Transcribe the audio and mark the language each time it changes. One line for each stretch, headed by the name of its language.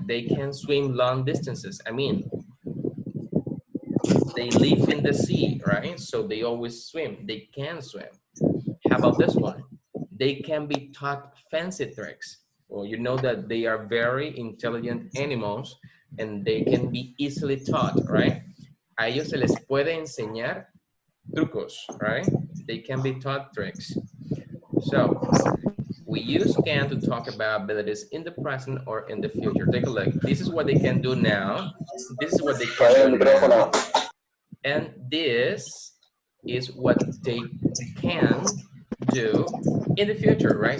English: They can swim long distances. I mean, they live in the sea, right? So they always swim. They can swim. How about this one? They can be taught fancy tricks. Well, you know that they are very intelligent animals and they can be easily taught, right?
Spanish: A ellos se les puede enseñar trucos, right?
English: They can be taught tricks. So we use can to talk about abilities in the present or in the future. Take a look. This is what they can do now. This is what they can do now. And this is what they can do in the future, right?